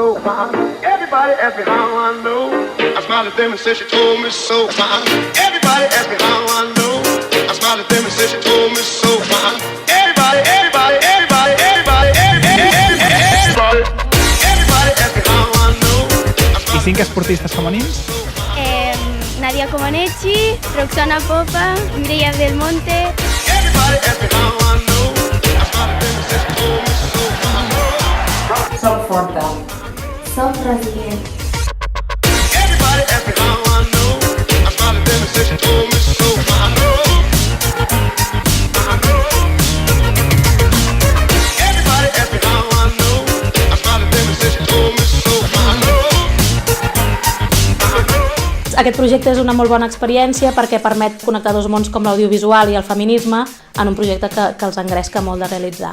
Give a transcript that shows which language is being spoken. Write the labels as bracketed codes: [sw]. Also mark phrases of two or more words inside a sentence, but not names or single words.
[en] Everybody asked me how I know. I smiled at them and said she told me so. Everybody asked me how I know. I smiled at them and said she told me so. Everybody asked me how I know. [ca] I 5 esportistes femenins? Nadia Comaneci, Roxana Popa, Mireia Del Monte. [en] Everybody asked me how I know. I smiled at them and said she told me so. [ca] Soc forta. Soc resilient. [en] Everybody asked me how I know. I smiled at them and said she told me so. Everybody asked me how I know. I smiled at them and said she told me so. [ca] Aquest projecte és una molt bona experiència perquè permet connectar dos mons com l'audiovisual i el feminisme en un projecte que els engresca molt de realitzar.